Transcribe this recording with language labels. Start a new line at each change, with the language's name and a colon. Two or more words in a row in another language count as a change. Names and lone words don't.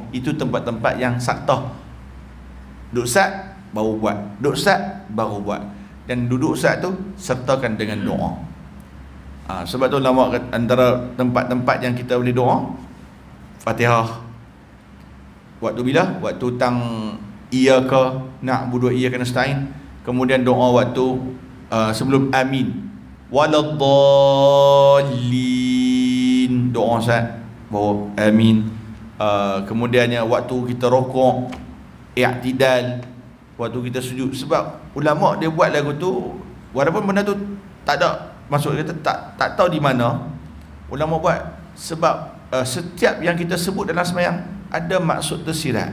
Malay: Itu tempat-tempat yang saktah. Duduk sat baru buat, duduk sat baru buat. Dan duduk sat tu sertakan dengan doa. Sebab tu lama antara tempat-tempat yang kita boleh doa, Fatihah. Waktu bila?
Arabic: Waktu tang إياك نعبد وإياك نستعين.
Malay: Kemudian doa waktu sebelum amin, waladdallin, doa sat baru amin. Kemudiannya waktu kita rokok, i'tidal, waktu kita sujud. Sebab ulama dia buat lagu tu, walaupun benda tu tak ada, maksud kita tak tahu di mana ulama buat, sebab setiap yang kita sebut dalam sembahyang ada maksud tersirat.